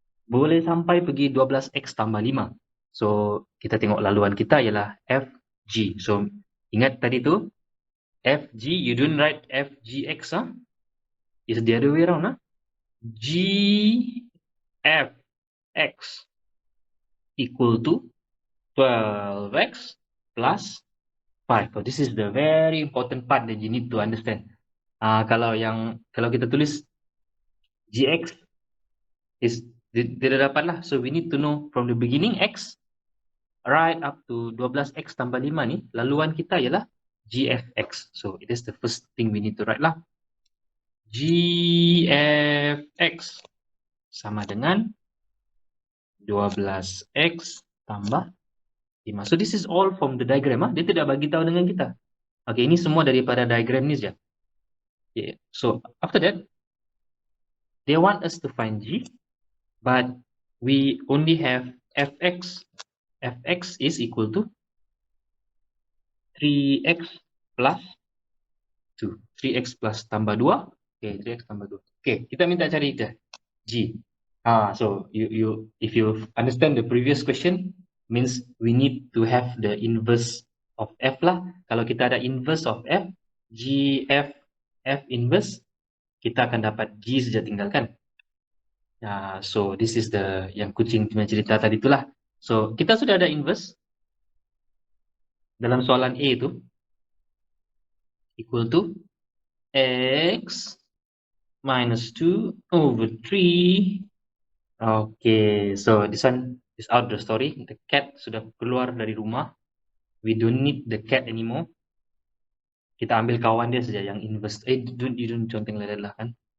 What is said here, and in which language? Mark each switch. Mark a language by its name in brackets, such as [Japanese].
[Malay] Boleh sampai pergi 12x tambah 5. So kita tengok laluan kita ialah FG. So ingat tadi tu FG, [English] you don't write FGX It's the other way around GFX equal to 12x plus 5. So this is the very important part that you need to understand. [Malay] Kalau kita tulis GX is tidak dapat lah. [English] So we need to know from the beginning X right up to 12x tambah 5 ni, [Malay] laluan kita ialah GFX. [English] So it is the first thing we need to write lah. [Malay] GFX sama dengan 12x tambah 5. [English] So this is all from the diagram. [Malay] Dia tidak bagi tahu dengan kita. Okay, ini semua daripada diagram ni saja. [English] Okay. So after that, they want us to find G, but we only have Fx. Fx is equal to 3x plus 2. [Malay] 3x plus tambah 2. Okay, 3x tambah 2. Okay, kita minta cari G. [English] So if you understand the previous question, means we need to have the inverse of F lah. [Malay] Kalau kita ada [English] inverse of F, [Malay] GF, F inverse, kita akan dapat G saja tinggalkan. So this is the yang kucing punya cerita tadi itulah. So kita sudah ada inverse dalam soalan A itu equal to [English] x minus 2 over 3. Okay, so this one is out the story. The cat [Malay] sudah keluar dari rumah. [English] We don't need the cat anymore. [Malay] Kita ambil kawan dia saja yang inverse. [English] You don't conteng like that lah kan.